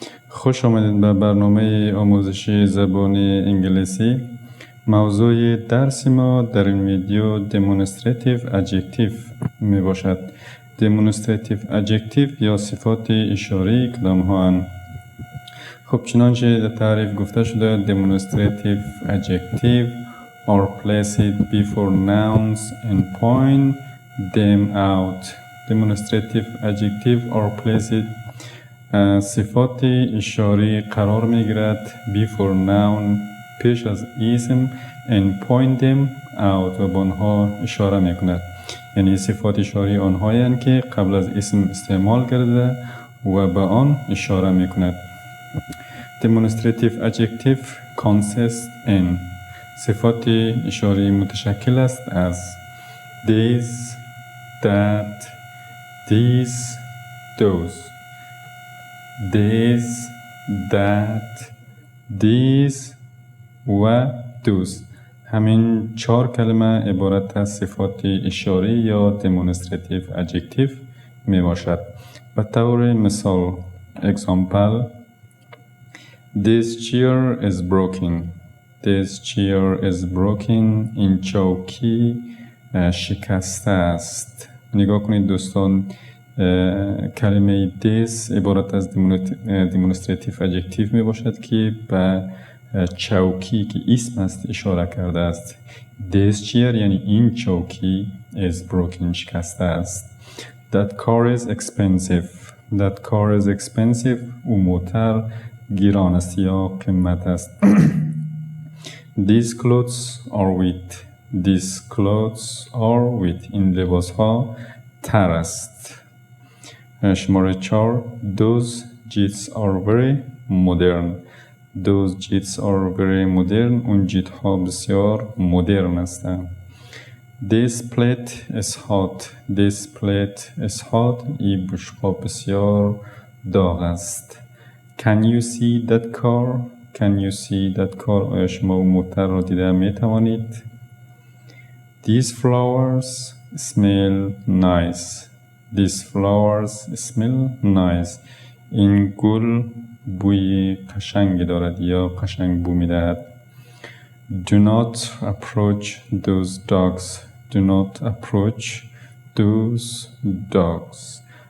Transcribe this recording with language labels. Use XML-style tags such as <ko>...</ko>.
<fa>خوش آمدید به برنامه آموزشی زبان انگلیسی. موضوع درس ما در این ویدیو demonstrative adjective می باشد. demonstrative adjective یا صفات اشاری کلام ها هستند. خب چنانچه در تعریف گفته شده</fa> <en>demonstrative adjective are placed before nouns and point them out. demonstrative adjective are placed</en> <fa>صفات اشاری قرار می گیرد</fa> <en>before noun</en> <fa>پیش از اسم</fa> <en>and point them out</en> <fa>و به آنها اشاره می کند. یعنی صفات اشاری آنهایی هستند که قبل از اسم استعمال کرده و به آن اشاره می کند.</fa> <en>demonstrative adjective consists in</en> <fa>صفات اشاری متشکل است از</fa> <en>this, that, these, those. this, that, these و those.</en> <fa>همین 4 کلمه عبارت از صفات اشاری یا demonstrative adjective می باشد. به طور مثال</fa> <en>example This chair is broken. This chair is broken.</en> <fa>این چوکی شکسته است. نگاه کنید دوستان، کلمه this عبارت از demonstrative adjective می باشد که به چوکی که اسم است اشاره کرده است.</fa> <en>This chair</en> <fa>یعنی این چوکی</fa> <en>is broken</en> <fa>شکسته است.</fa> <en>That car is expensive. That car is expensive.</en> <fa>او موتر گیران است یا قیمت است.</fa> <en>These clothes are wet. These clothes are wet.</en> <fa>این لباس ها تر است. شماره 4</fa> <en>Those jeets are very modern. Those jeets are very modern.</en> <fa>اون جیت ها بسیار مدرن هستند.</fa> <en>This plate is hot. This plate is hot.</en> <fa>این بشقاب بسیار داغ است.</fa> <en>Can you see that car? Can you see that car?</en> <fa>آیا شما اون موتر را دیده می توانید؟</fa> <en>These flowers smell nice. These flowers smell nice.</en> <fa>این گل بوی قشنگی دارد یا قشنگ بو می دهد.</fa> <en>Do not approach those dogs. Do not approach those dogs.</en>